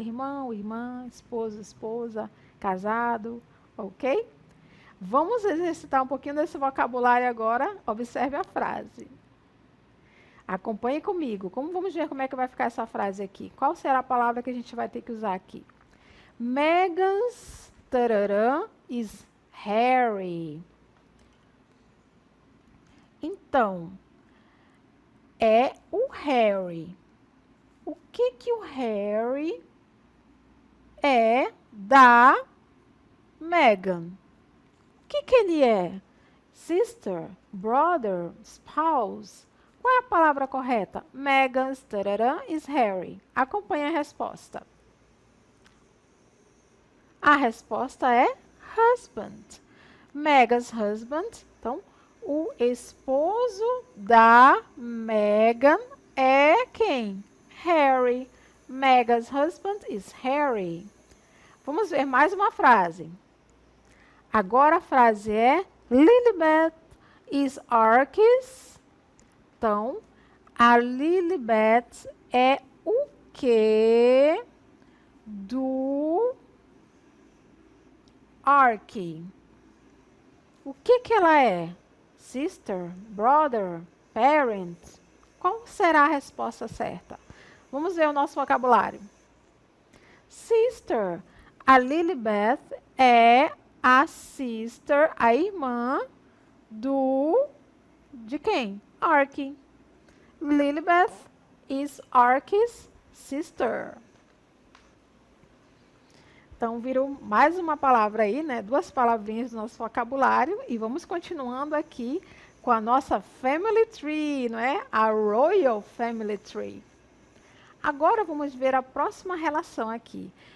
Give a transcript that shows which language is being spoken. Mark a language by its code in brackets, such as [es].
[pt] Irmão, irmã, esposo, esposa, casado, ok? Vamos exercitar um pouquinho desse vocabulário agora. Observe a frase. Acompanhe comigo. Vamos ver como é que vai ficar essa frase aqui. Qual será a palavra que a gente vai ter que usar aqui? [en] Meghan's tararã is Harry. [pt] Então, é o Harry. O que o Harry é da Meghan? O que ele é? [en] Sister, brother, spouse. [pt] Qual é a palavra correta? [en] Meghan's tararã is Harry. [pt] Acompanhe a resposta. A resposta é husband. [en] Meghan's husband. [pt] Então, o esposo da Meghan é quem? Harry. [en] Meghan's husband is Harry. [pt] Vamos ver mais uma frase. Agora a frase é [en] Lilibet is Archie's. [pt] Então, a Lilibet é o que do Archie? O que ela é? [en] Sister, brother, parent? [pt] Qual será a resposta certa? Vamos ver o nosso vocabulário. Sister. A Lilibet é a sister, a irmã de quem? Archie. [en] Lilibet is Archie's sister. [pt] Então, viram mais uma palavra aí, né? Duas palavrinhas do nosso vocabulário. E vamos continuando aqui com a nossa Family Tree, não é? A Royal Family Tree. Agora, vamos ver a próxima relação aqui.